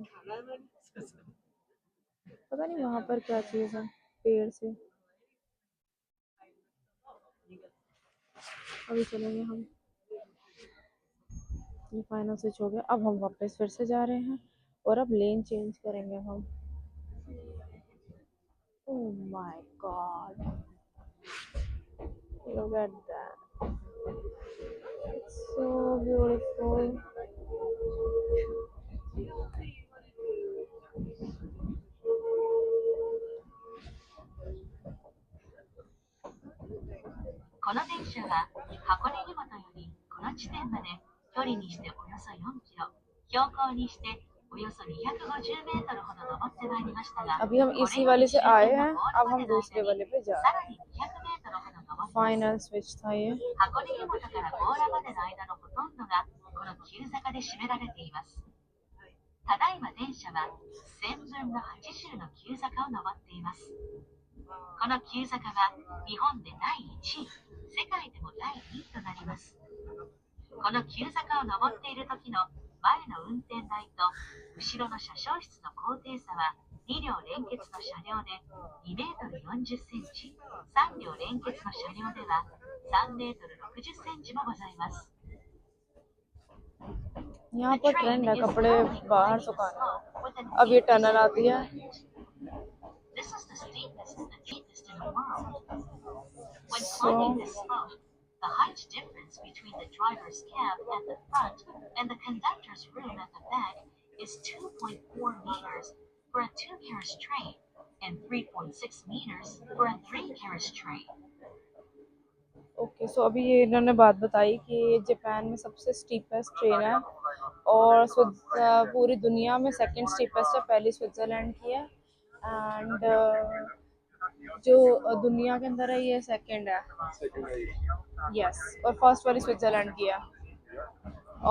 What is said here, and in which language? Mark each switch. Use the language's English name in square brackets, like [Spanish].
[Hindi] पता नहीं वहां पर क्या चीज है पेड़ से। अभी चलेंगे हम, ये फाइनल स्विच हो गया। अब हम वापस फिर से जा रहे हैं, और अब लेन चेंज करेंगे हम। Oh my God, [English] look at that, it's so beautiful. [Japanese] この電車は箱根湯本よりこの地点まで距離にしておよそ4キロ、標高にしておよそ250メートルほど登ってまいりましたが、 [Hindi] अभी हम इसी वाले से आए हैं, अब हम दूसरे वाले पे जा [Japanese] さ [Hindi] रहे [Japanese] らに200メートルほど登って [Hindi] फाइनल स्विच था ये। [Japanese] 箱根湯本から強羅までの間のほとんどがこの急坂で占められています。ただいま電車は1000分の80の急坂を登っています。この急坂は日本で第1位、世界でも第2位となります。この急坂を登っている時の前の運転台と後ろの車掌室の高低差は2両連結の車両で2メートル40センチ、3両連結の車両では3メートル60センチもございます。 [Hindi] यहाँ पर ट्रेंड है कपड़े बाहर सुखाने का। अब ये टनल आती है, [English] This is the steepest and deepest in the world. When so climbing this slope, the height difference driver's cab at the front and the conductor's room at the back is 2.4 meters for a 2-carriage train and 3.6 meters for a 3-carriage train. [Hindi] Okay so अभी ये इन्होंने बात बताई कि Japan में सबसे steepest train है और पूरी दुनिया में सेकंड स्टीपेस्ट है, पहली स्विट्ज़रलैंड की है एंड जो दुनिया के अंदर है ये सेकंड है, यस, और फर्स्ट वाली स्विट्ज़रलैंड की है।